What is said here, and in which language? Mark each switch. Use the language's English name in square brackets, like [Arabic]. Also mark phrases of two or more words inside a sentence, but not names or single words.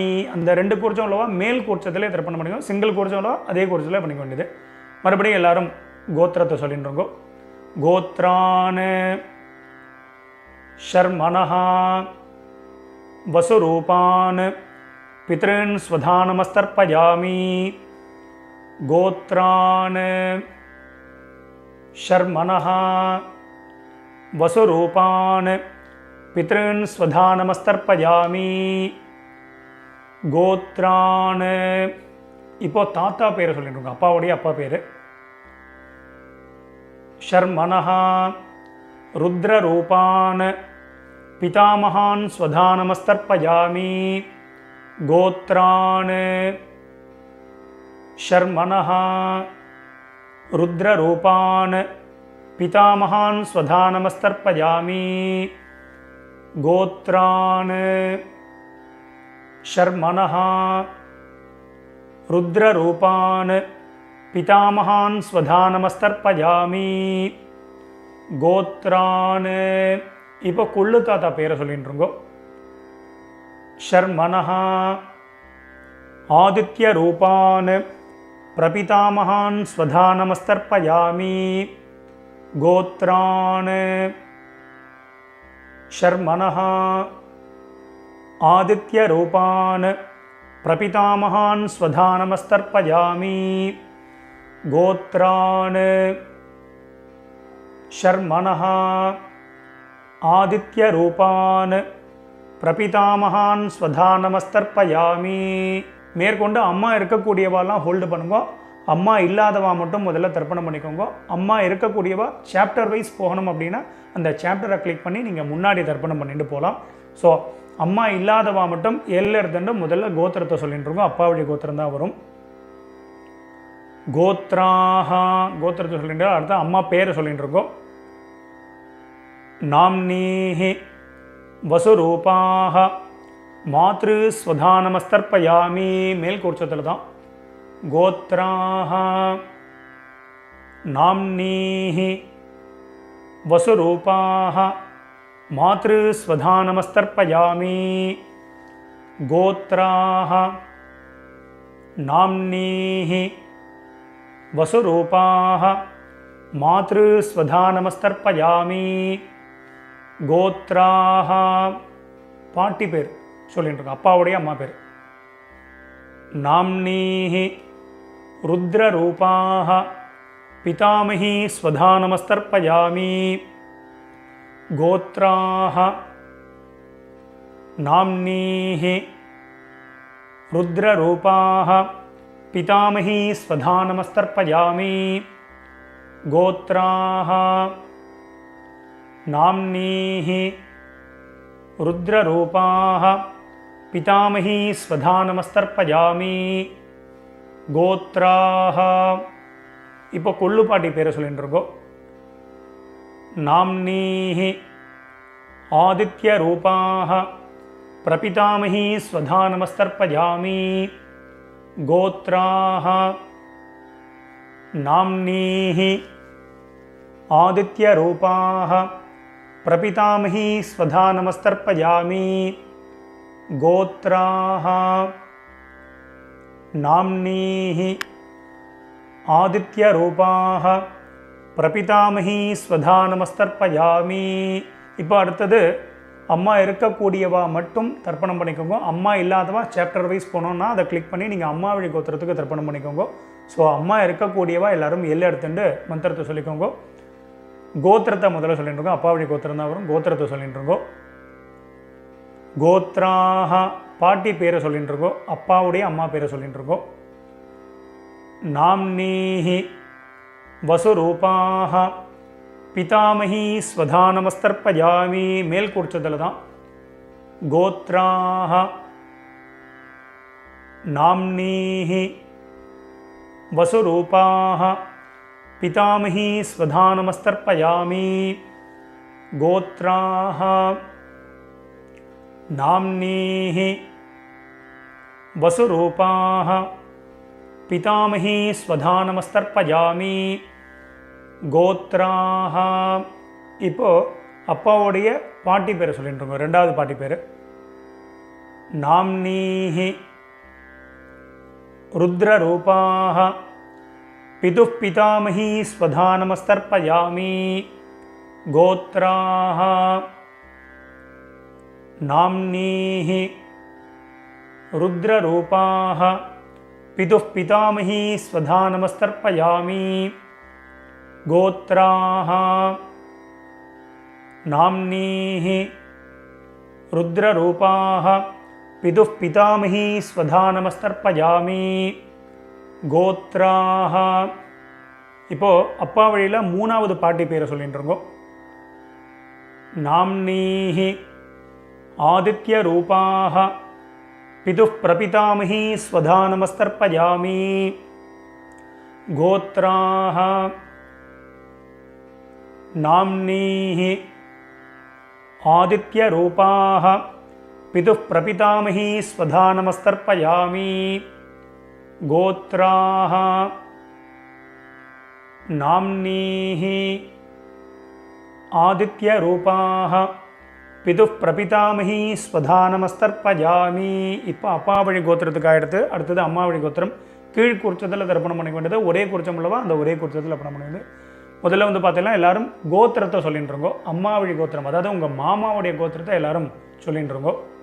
[Tamil] அந்த 2 கூர்ச்சம் உள்ளவா மேல் கூர்ச்சத்திலே தர்ப்பணம் பண்ணிக்கோ. சிங்கிள் கூர்ச்சம் உள்ளவா அதே கூர்ச்சத்தில் பண்ணிக்க வேண்டியது. மறுபடியும் எல்லாரும் கோத்திரத்தை சொல்லிட்டு இருக்கோம். [Sanskrit] गोत्रान् शर्मणः वसुरूपान् पितॄन् स्वधानमस्तर्पयामि गोत्रान् शर्मणः वसुरूपान् पितॄन् स्वधा नमस्तर्पयामि गोत्रान् [Tamil] இப்போ தாத்தா பேரை சொல்லிட்டு அப்பாவுடைய அப்பா பேர் [Sanskrit] शर्मणः रुद्ररूपान् पितामहान् स्वधा नमस्तर्पयामि गोत्रान् शर्मणः रुद्ररूपान् पितामहान् स्वधा नमस्तर्पयामि गोत्रान् शर्मणः रुद्ररूपान् पितामहान् स्वधा नमस्तर्पयामि गोत्रान् [Tamil] இப்போ கொள்ளு தாத்தா பேரை சொல்லிட்டுருங்கோ [Sanskrit] शर्मणः आदित्यरूपान् प्रपितामहान् स्वधा नमस्तर्पयामि गोत्रान् शर्मणः आदित्यरूपान् प्रपितामहान् स्वधा नमस्तर्पयामि गोत्रान् शर्मणः आदित्यरूपान् प्रपितामहान् स्वधा नमस्तर्पयामि [Tamil] மேற்கொண்டு அம்மா இருக்கக்கூடியவாலாம் ஹோல்டு பண்ணுங்க. அம்மா இல்லாதவா மட்டும் முதல்ல தர்ப்பணம் பண்ணிக்கோங்க. அம்மா இருக்கக்கூடியவா [English] chapter wise [Tamil] போகணும் அப்படின்னா அந்த சாப்டரை கிளிக் பண்ணி நீங்கள் முன்னாடி தர்ப்பணம் பண்ணிட்டு போகலாம். ஸோ அம்மா இல்லாதவா மட்டும் எல்ல இருந்துட்டு முதல்ல கோத்திரத்தை சொல்லிட்டு இருக்கோம். அப்பாவுடைய கோத்திரம் தான் வரும். கோத்ராஹ கோத்திரத்தை சொல்லிட்டு அடுத்த அம்மா பேரை சொல்லிட்டு இருக்கோம். [Sanskrit] नाम्नीः वसुरूपाः मातृ स्वधा नमस्तर्पयामि [Tamil] மேல் கோட்சத்தில் தான். [Sanskrit] गोत्राः नाम्नीः वसुरूपाः मातृ स्वधा नमस्तर्पयामि गोत्राः नाम्नीः वसुरूपाः मातृस्वधा नमस्तर्पयामि गोत्राः [Tamil] பாட்டி பேர் சொல்லிட்டு இருக்கோம். அப்பாவுடைய அம்மா பேர். [Sanskrit] नाम्नीः रुद्ररूपाः पितामही स्वधा नमस्तर्पयामि गोत्राः नाम्नीः रुद्ररूपाः पितामही स्वधा नमस्तर्पयामि गोत्राः नाम्नीः रुद्ररूपाः पितामही स्वधा नमस्तर्पयामि गोत्राः [Tamil] இப்போ கொள்ளு பாட்டி பேரை சொல்லிட்டு இருக்கோம். [Sanskrit] नाम्नीः आदित्यरूपाः प्रपितामही स्वधा नमस्तर्पयामि गोत्राः नाम्नीः आदित्यरूपाः प्रपितामही स्वधा नमस्तर्पयामि गोत्राः नाम्नीः आदित्यरूपाः प्रपितामही स्वधा नमस्तर्पयामि [Tamil] இப்போ அடுத்தது அம்மா இருக்கக்கூடியவா மட்டும் தர்ப்பணம் பண்ணிக்கோங்க. அம்மா இல்லாதவா [English] chapter wise [Tamil] போனோன்னா அதை கிளிக் பண்ணி நீங்கள் அம்மா வழி கோத்திரத்துக்கு தர்ப்பணம் பண்ணிக்கோங்க. ஸோ அம்மா இருக்கக்கூடியவா எல்லாரும் எல்லை எடுத்துட்டு மந்திரத்தை சொல்லிக்கோங்க. கோத்திரத்தை முதல்ல சொல்லிட்டு இருக்கோம். அப்பா வழி கோத்திரம் தான் வரும். கோத்திரத்தை சொல்லிட்டு இருக்கோம். கோத்ராஹ பாட்டி பேரை சொல்லிட்டு இருக்கோம். அப்பாவுடைய அம்மா பேரை சொல்லிட்டு இருக்கோம். [Sanskrit] नाम्नीः वसुरूपाः पितामही स्वधा नमस्तर्पयामि [Tamil] மேல் கூர்ச்சத்தில் தான். [Sanskrit] गोत्राः नाम्नीः वसुरूपाः पितामही स्वधा नमस्तर्पयामि गोत्राः नाम्नीः वसुरूपाः पितामही स्वधा नमस्तर्पयामि गोत्राः [Tamil] இப்போ அப்பாவுடைய பாட்டி பேரை சொல்லிட்டு இருக்கோம். ரெண்டாவது பாட்டி பேர் [Sanskrit] நாம்னீஹி रुद्ररूपाः पितुः पितामही स्वधा नमस्तर्पयामि गोत्राः नाम्नीः रुद्ररूपाः पितुः पितामही स्वधा नमस्तर्पयामि गोत्राः नाम्नीः रुद्ररूपाः पितुः पितामही स्वधा नमस्तर्पयामि गोत्राः [Tamil] இப்போ அப்பா வழியில் மூணாவது பாட்டி பேரை சொல்லிட்டு இருக்கோம். [Sanskrit] नाम्नीः आदित्यरूपाः पितुः प्रपितामही स्वधा नमस्तर्पयामि गोत्राः नाम्नीः आदित्यरूपाः पितुः प्रपितामही स्वधा नमस्तर्पयामि गोत्राः नाम्नीः आदित्यरूपाः पितुः प्रपितामही स्वधा नमस्तर्पयामि. [Tamil] இப்போ அப்பா வழி கோத்திரத்துக்கு ஆகிடுது. அடுத்தது அம்மா வழி கோத்திரம். கீழ் குறிச்சத்தில் தர்ப்பணம் பண்ணிக்க வேண்டியது. ஒரே குறிச்சம் உள்ளவா அந்த ஒரே குறிச்சத்தில் தர்ப்பணம் பண்ண வேண்டியது. முதல்ல வந்து பார்த்தீங்கன்னா எல்லாரும் கோத்திரத்தை சொல்லிட்டு இருக்கோம். அம்மா வழி கோத்திரம், அதாவது உங்கள் மாமாவுடைய கோத்திரத்தை எல்லாரும் சொல்லிட்டு இருக்கோம்.